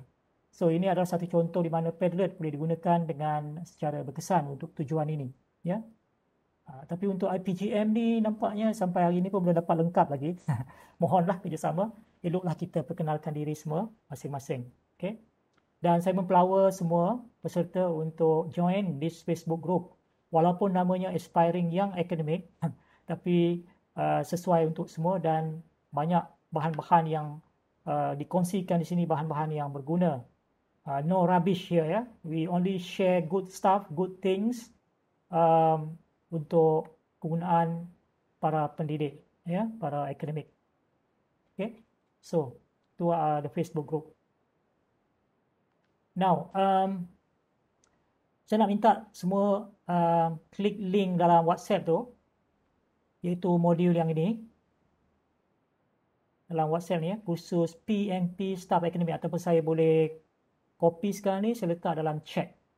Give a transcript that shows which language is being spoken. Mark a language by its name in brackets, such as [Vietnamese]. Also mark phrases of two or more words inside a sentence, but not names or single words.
[Malay] So ini adalah satu contoh di mana Padlet boleh digunakan dengan secara berkesan untuk tujuan ini, ya. Tapi untuk IPGM ni nampaknya sampai hari ini pun belum dapat lengkap lagi. Mohonlah kerjasama. Eloklah kita perkenalkan diri semua masing-masing. Okay? Dan saya mempelawa semua peserta untuk [English] join this Facebook group. [Malay] Walaupun namanya Aspiring Young Academic, tapi sesuai untuk semua dan banyak bahan-bahan yang dikongsikan di sini, bahan-bahan yang berguna. [English] No rubbish here, ya. We only share good stuff, good things, [Malay] untuk kegunaan para pendidik, ya, para akademik. [English] Okay, so itu the Facebook group. Now, [Malay] saya nak minta semua klik link dalam WhatsApp tu, iaitu modul yang ini. Dalam WhatsApp ni, ya, kursus PNP Staff Academy, ataupun saya boleh copy sekarang ni, saya letak dalam chat.